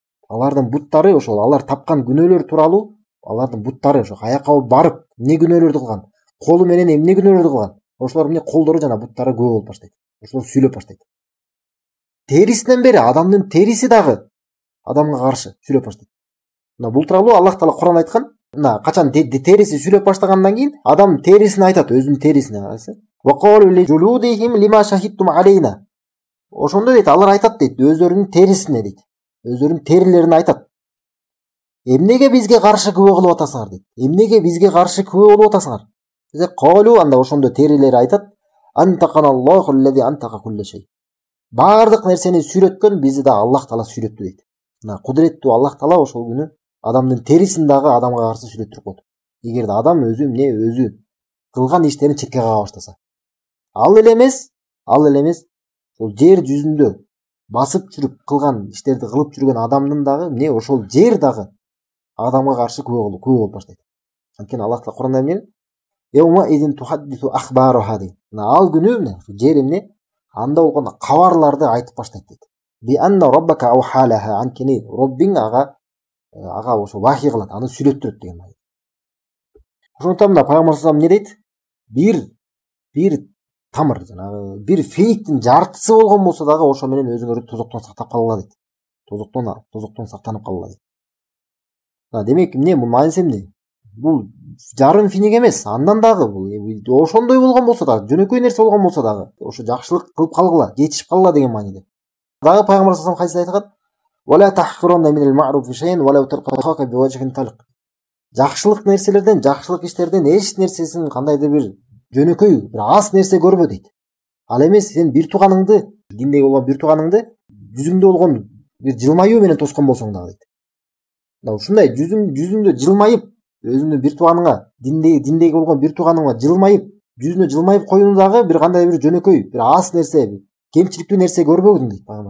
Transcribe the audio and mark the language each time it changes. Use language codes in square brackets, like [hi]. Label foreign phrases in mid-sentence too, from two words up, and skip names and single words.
[ky] Алардын буттары ошол алар тапкан күнөөлөр тууралуу, алардын буттары ошо каяка барып эмне күнөөлөрдү кылган, колу менен эмне күнөөлөрдү кылган, ошолор эмне колдору жана буттары күбө болуп баштайт. Ошолор сүйлөп баштайт. Терисинен бери адамдын териси дагы адамга каршы сүйлөп баштайт. Бул тууралуу Аллах Таала Куранда айткан. Качан териси сүйлөп баштагандан кийин адам терисине айтат, өзүнүн терисине. [ar] وقالوا لجلودهم لم شهدتم علينا. [ky] Ошондо дейт, алар айтат дейт, өздөрүнүн терисине дейт. Өздөрүнүн терилерине айтат. Эмнеге бизге каршы күбө кылып атасыңар дейт. Эмнеге бизге каршы күбө болуп атасыңар? [ar] Қалу, [ky] анда ошондо терилери айтат: [ar] "أنطقنا الله الذي أنطق كل شيء." [ky] Баардык нерсени сүйлөткөн бизди да Аллах Таала сүйлөттү дейт. Кудуреттүү Аллах Таала ошол күнү адамдын терисин дагы адамга каршы сүйлөттүрүп койду. Эгерде адам өзү кылган иштерин четке кага баштаса. Ал эле эмес, ошол жер жүзүндө басып жүрүп кылган иштерди кылып жүргөн адамдын дагы ошол жер дагы адамга каршы күбө болуп баштайт. Анткени Аллах Таала Куранда эмне? [ar] "يومئذ تحدث أخبارها" дейт. [ky] Ал күнү жер анда болгон кабарларды айтып баштайт дейт. [ar] "بأن ربك أوحى لها", [ky] анткени Роббиң ага ошо вахий кылат, аны сүйлөттүрөт деген. Ошондуктан Пайгамбар [ar] صلى الله عليه وسلم [ky] бир тамыр, жанагы бир фейктин жартысы болгон болсо дагы ошо менен өзүңөрдү тозоктон сактап калгыла дейт. тозоктон сактанып калгыла дейт. Демек эмне бул мааниси эмне? Бул жарым финик эмес, андан дагы бул ошондой болгон болсо дагы, жөнөкөй нерсе болгон болсо дагы, ошо жакшылык кылып калгыла, жетишип калгыла деген мааниде. Дагы пайгамбар [ar] صلى الله عليه وسلم [ky] хадисте айткан: [ar] "ولا تحقرن من المعروف شيئا ولو تلقى أخاك بوجه طلق." [ky] Жакшылык нерселерден, жакшылык иштерден эч нерсесин кандайдыр бир жөнөкөй, бир аз нерсе көрбө дейт. Ал эмес сен бир тууганыңды, диндеги болгон бир тууганыңды жүзүңдө болгон бир жылмаюу менен тоскон болсоң дагы дейт. Ушундай жүзүңдө жылмайып, өзүңдүн бир тууганыңа, диндеги болгон бир тууганыңа жылмайып, жүзүнө жылмайып коюуну дагы бир кандай бир жөнөкөй, бир аз нерсе, кемчиликтүү нерсе көрбөгүң дейт пайгамбар.